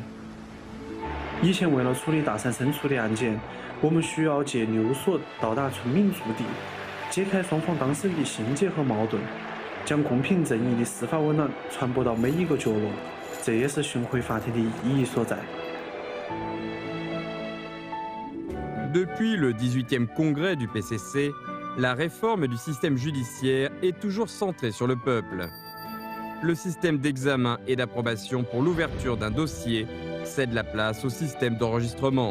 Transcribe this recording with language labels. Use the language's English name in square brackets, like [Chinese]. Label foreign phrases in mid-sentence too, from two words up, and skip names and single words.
[Chinese] 以前为了处理大山深处的案件，我们需要借流索到达村民驻地，解开双方当事人的心结和矛盾。将公平正义的司法温暖传播到每一个角落，这也是巡回法庭的意义所在。 [French] Depuis le 18e congrès du PCC, la réforme du système judiciaire est toujours centrée sur le peuple. Le système d'examen et d'approbation pour l'ouverture d'un dossier cède la place au système d'enregistrement.